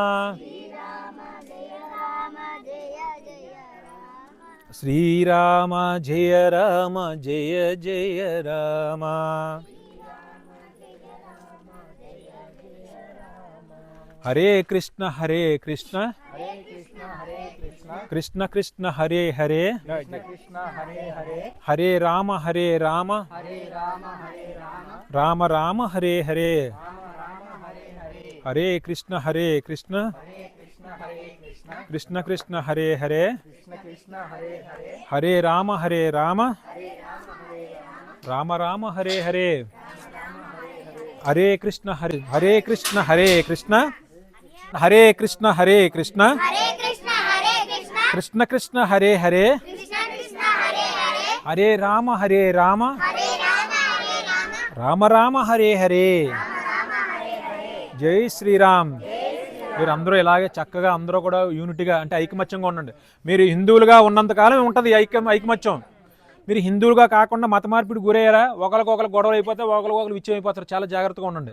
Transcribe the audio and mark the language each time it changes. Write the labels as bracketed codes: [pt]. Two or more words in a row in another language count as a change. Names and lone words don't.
[sa] శ్రీరామ జయ రామ జయ జయ రామ. హరే కృష్ణ హరే కృష్ణ, కృష్ణ కృష్ణ హరే హరే, హరే రామ హరే రామ, రామ రామ హరే హరే. హరే కృష్ణ హరే కృష్ణ, కృష్ణ కృష్ణ హరే హరే, హరే రామ హరే రామ, రామ రామ హరే హరే. హరే కృష్ణ హరే, హరే కృష్ణ హరే కృష్ణ, హరే కృష్ణ హరే కృష్ణ, కృష్ణ కృష్ణ హరే హరే, హరే రామ హరే రామ, రామ రామ హరే హరే. [te] జై శ్రీరామ్. మీరు అందరూ ఇలాగే చక్కగా అందరూ కూడా యూనిటీగా అంటే ఐకమత్యంగా ఉండండి. మీరు హిందువులుగా ఉన్నంతకాలం ఉంటుంది ఐకమత్యం. మీరు హిందువులుగా కాకుండా మత మార్పిడి గురయ్యారా, ఒకరికొకరు గొడవలు అయిపోతే ఒకరికొకరు విచ్చయం అయిపోతారు. చాలా జాగ్రత్తగా ఉండండి.